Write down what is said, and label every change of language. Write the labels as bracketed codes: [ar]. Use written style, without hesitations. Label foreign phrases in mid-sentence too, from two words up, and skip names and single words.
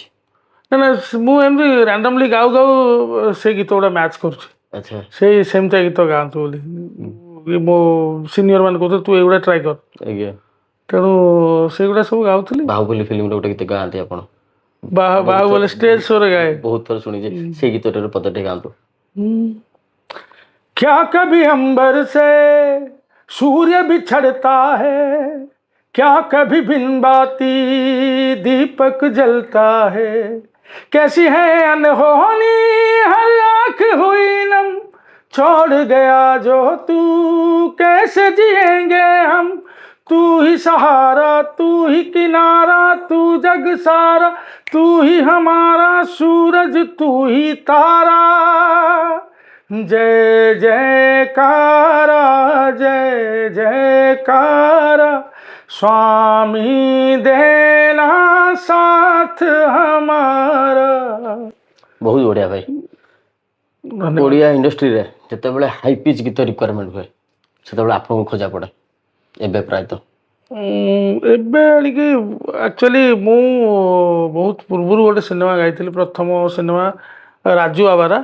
[or] ନା ମୁଁ ଏମିତି ରାଣ୍ଡମଲି ଗାଉ ଗାଉ ସେ ଗୀତ ଗୁଡ଼ା ମ୍ୟାଚ୍ କରୁଛି। ଆଚ୍ଛା ସେମିତିଆ ଗୀତ ଗାଆନ୍ତୁ ବୋଲି ମୋ ସିନିୟର ମାନେ କହୁଥିଲେ ତୁ ଏଇଗୁଡ଼ା ଟ୍ରାଏ କର। ଆଜ୍ଞା ତେଣୁ ସେଗୁଡ଼ା ସବୁ ଗାଉଥିଲି। ବାହୁବଲି ଫିଲ୍ମରେ ଗୋଟେ ଗୀତ ଗାଆନ୍ତି ଆପଣ? ବାହୁବଲି [en] stage showରେ [or] ଗାଏ। ବହୁତ ଥର ଶୁଣିଛି, ସେଇ ଗୀତଟାର ପଦଟେ ଗାଆନ୍ତୁ। [hi] क्या कभी अंबर से सूर्य बिछड़ता है, क्या कभी बिन बाती दीपक जलता है, कैसी है अनहोनी हर आँख हुई नम, छोड़ गया जो तू कैसे जिएंगे हम, तू ही सहारा तू ही किनारा तू जग सारा, तू ही हमारा सूरज तू ही तारा, जय जयकारा जय जयकारा, स्वामी देना साथ हमारा। [or] ବହୁତ ବଢ଼ିଆ ଭାଇ। ଓଡ଼ିଆ ଇଣ୍ଡଷ୍ଟ୍ରିରେ ଯେତେବେଳେ [en] high pitch [or] ଗୀତ ରିକ୍ୱାରମେଣ୍ଟ ହୁଏ ସେତେବେଳେ ଆପଣଙ୍କୁ ଖୋଜା ପଡ଼େ, ଏବେ ପ୍ରାୟତଃ? ଏବେ ଆଣିକି ଆକ୍ଚୁଆଲି ମୁଁ ବହୁତ ପୂର୍ବରୁ ଗୋଟେ ସିନେମା ଗାଇଥିଲି, ପ୍ରଥମ ସିନେମା ରାଜୁ ଆବାରା।